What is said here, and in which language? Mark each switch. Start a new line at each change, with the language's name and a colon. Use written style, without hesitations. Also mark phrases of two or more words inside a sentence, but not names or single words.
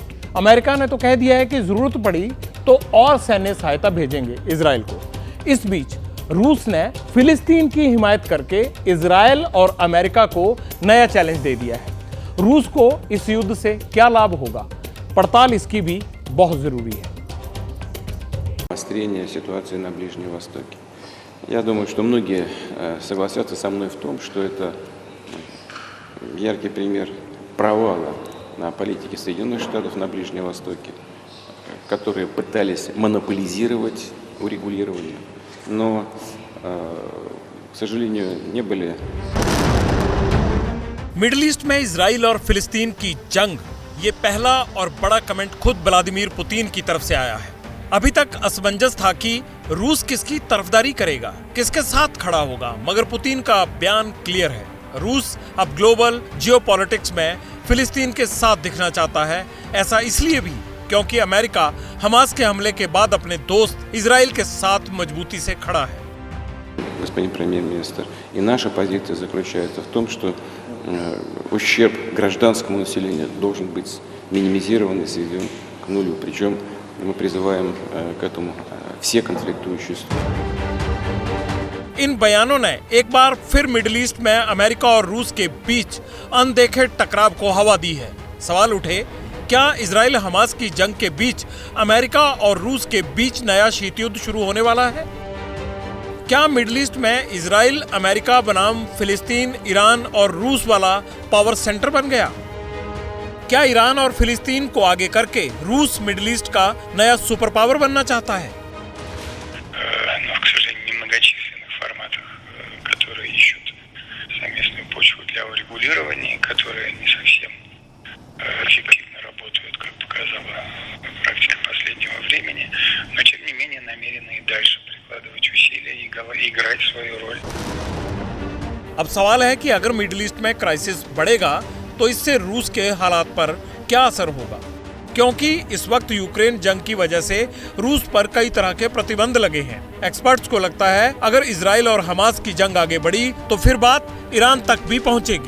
Hindi: अमेरिका ने तो कह दिया है कि जरूरत पड़ी तो और सैन्य सहायता भेजेंगे इजराइल को। इस बीच रूस ने फिलिस्तीन की हिमायत करके इजराइल और अमेरिका को नया चैलेंज दे दिया है। रूस को इस युद्ध से क्या लाभ होगा, पड़ताल इसकी भी बहुत जरूरी है।
Russian: Обострение ситуации на Ближнем Востоке. Я думаю, что многие согласятся со мной в том, что это яркий пример провала на политике Соединенных Штатов на Ближнем Востоке, которые пытались монополизировать урегулирование, но, к сожалению, не были.
Hindi: मिडिल ईस्ट में इजराइल और फिलिस्तीन की जंग, ये पहला और बड़ा कमेंट खुद व्लादिमीर पुतिन की तरफ से आया है। अभी तक असमंजस था कि रूस किसकी तरफदारी करेगा, किसके साथ खड़ा होगा, मगर पुतिन का बयान क्लियर है। रूस अब
English: global geopolitics
Hindi: में फिलिस्तीन के साथ दिखना चाहता है। ऐसा इसलिए भी क्योंकि अमेरिका हमास के हमले के बाद अपने दोस्त इजराइल के साथ मजबूती से खड़ा है।
Russian: Господин премьер-министр, и наша позиция заключается в том, что ущерб гражданскому населению должен быть минимизирован и сведен к нулю. Причем мы призываем к этому все конфликтующие стороны.
Hindi: इन बयानों ने एक बार फिर मिडिल ईस्ट में अमेरिका और रूस के बीच अनदेखे टकराव को हवा दी है। सवाल उठे, क्या इजराइल हमास की जंग के बीच अमेरिका और रूस के बीच नया शीत युद्ध शुरू होने वाला है? क्या मिडिल ईस्ट में इजराइल अमेरिका बनाम फिलिस्तीन, ईरान और रूस वाला
English: power center
Hindi: बन गया? क्या ईरान और फिलिस्तीन को आगे करके रूस मिडिल ईस्ट का नया
English: super power
Hindi: बनना चाहता है?
Russian: Но, к сожалению, в немногочисленных форматах, которые ищут совместную почву для урегулирования, которые не совсем эффективно работают, как показала практика последнего времени, но тем не менее намерены и дальше прикладывать усилия и играть свою роль.
Hindi: अब सवाल है कि अगर मिडिल ईस्ट में क्राइसिस बढ़ेगा तो इससे रूस के हालात पर क्या असर होगा, क्योंकि इस वक्त यूक्रेन जंग की वजह से रूस पर कई तरह के प्रतिबंध लगे हैं। एक्सपर्ट्स को लगता है अगर इजराइल और हमास की जंग आगे बढ़ी तो फिर बात ईरान तक भी पहुंचेगी।